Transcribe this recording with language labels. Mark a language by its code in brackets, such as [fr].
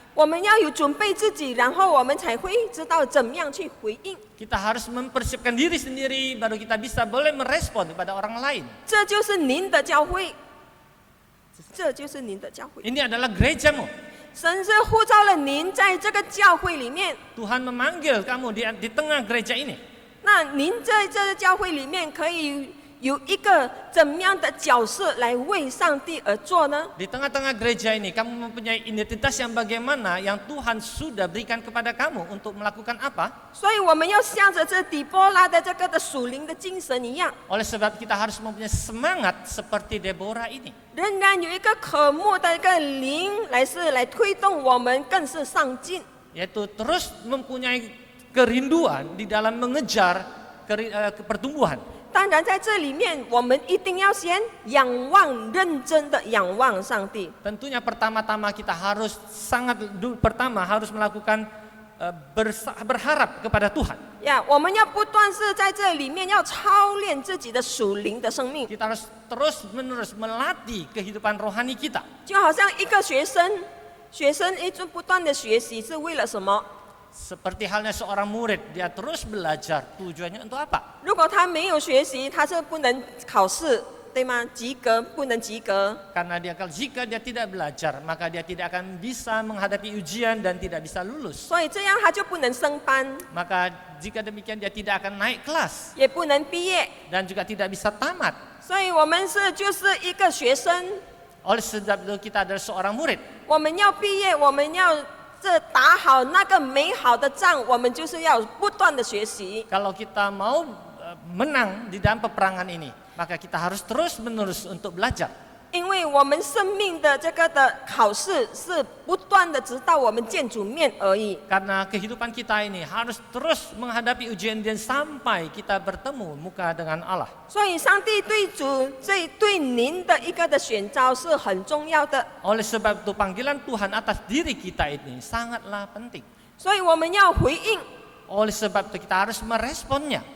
[zh] 我们要有准备自己，然后我们才会知道怎么样去回应。 [id] Kita harus mempersiapkan diri sendiri, baru kita bisa boleh merespon kepada orang lain. [zh] 这就是您的教会，这就是您的教会。 [id] Ini adalah gerejamu. [zh] 神是呼召了您在这个教会里面， [id] Tuhan memanggil kamu di tengah gereja ini. [zh] 那您在这个教会里面可以有一个怎么样的角色来为上帝而做呢？ [id] Di tengah-tengah gereja ini kamu mempunyai identitas yang bagaimana yang Tuhan sudah berikan kepada kamu untuk melakukan apa? [zh] 所以我们要向着这底波拉的这个的属灵的精神一样， [id] Oleh sebab kita harus mempunyai semangat seperti Deborah ini. [zh] 仍然有一个渴慕的一个灵来推动我们更是上进。 [id] Yaitu terus mempunyai kerinduan di dalam mengejar pertumbuhan. [zh] 当然，在这里面，我们一定要先仰望，认真的仰望上帝。 [id] Tentunya pertama-tama kita harus pertama harus melakukan berharap kepada Tuhan. [zh] 呀，我们要不断是在这里面要操练自己的属灵的生命， [id] Kita harus terus-menerus melatih kehidupan rohani kita. [zh] 就好像一个学生一直不断的学习是为了什么？ [id] Seperti halnya seorang murid, dia terus belajar. Tujuannya untuk apa? [zh] 如果他没有学习，他是不能考试，对吗？及格不能及格。 [id] Karena jika dia tidak belajar, maka dia tidak akan bisa menghadapi ujian dan tidak bisa lulus. [zh] 所以这样他就不能升班， [id] Maka jika demikian dia tidak akan naik kelas [zh] 也不能毕业。 [id] dan juga tidak bisa tamat. [zh] 所以我们就是一个学生， [id] Oleh sebab itu kita adalah seorang murid. [zh] 我们要毕业，我们要这打好那个美好的仗，我们就是要不断的学习。 [id] Kalau kita mau menang di dalam peperangan ini, maka kita harus terus-menerus untuk belajar. [zh] 因为我们生命的这个的考试是不断的，直到我们见主面而已。 [id] Karena kehidupan kita ini harus terus menghadapi ujian-ujian sampai kita bertemu muka dengan Allah. [zh] 所以，上帝对您的一个的选召是很重要的。 [id] Oleh sebab itu panggilan Tuhan atas diri kita ini sangatlah penting. [zh] 所以我们要回应， [id] Oleh sebab itu kita harus meresponnya.